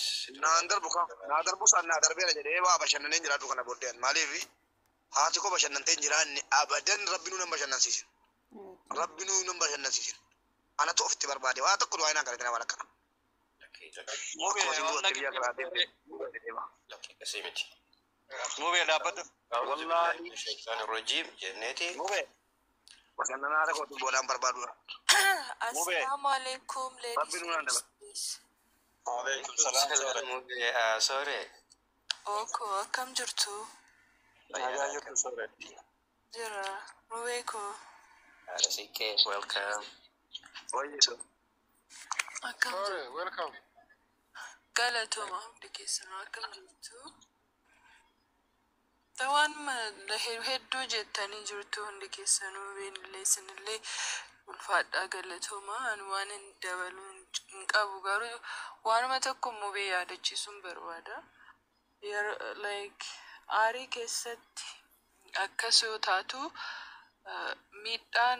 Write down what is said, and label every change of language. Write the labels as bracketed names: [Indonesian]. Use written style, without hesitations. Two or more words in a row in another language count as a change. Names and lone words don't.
[Oromo] naan darbu saan naa darbeera jedhee waa bashannaneen jiraatu kana booddeen maaliif haati ko bashannanteen jiraanni abadan rabbinuu nan bashannansiisin anatu ofitti barbaade waa tokko du'aa inaan galatina waan akkana mubee dhaabbatu [Arabic] والله الشيطان الرجيم [Oromo] jenneti mubee bashannanaa tokko boodaan barbaadudha [Arabic] السلام عليكم ladies. عليكم السلام mubee sorry [Oromo] Oko akkam jirtu jira mubee ko Arasike welcome akkam welcome galatoma hundi keessan akkam jirtu Tawan hedduu jettanii jirtu hundi keessanuu beenillee isinillee ulfaadhaa galatoma an waan hin dabaluu hin qabu garuu waanuma tokko mubee yaadachiisuun barbaada like aarii keessatti akkas yoo taatu miidhaan